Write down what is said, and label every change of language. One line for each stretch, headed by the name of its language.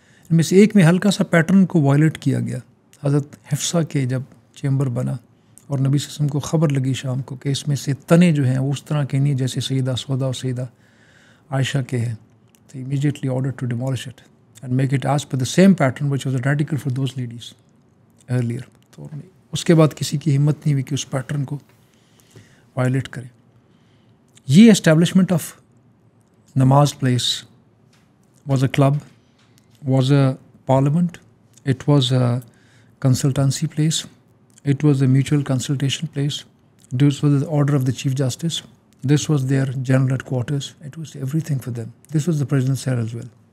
Urdu: ان میں سے ایک میں ہلکا سا پیٹرن کو وائلیٹ کیا گیا. حضرت حفصہ کے جب چیمبر بنا اور نبی صلی اللہ علیہ وسلم کو خبر لگی شام کو کہ اس میں سے تنے جو ہیں وہ اس طرح کے نہیں جیسے سیدہ سودا اور سیدہ عائشہ کے ہیں، تو
English: immediately ordered to demolish it and make it as per the same pattern which was identical for those ladies earlier.
Urdu: تو اس کے بعد کسی کی ہمت نہیں ہوئی کہ اس پیٹرن کو وائلیٹ کرے.
English: یہ establishment of نماز place was a club, was a parliament, it was a consultancy place, it was a mutual consultation place. This was the order of the chief justice. This was their general headquarters. It was everything for them. This was the prisoners' cell as well.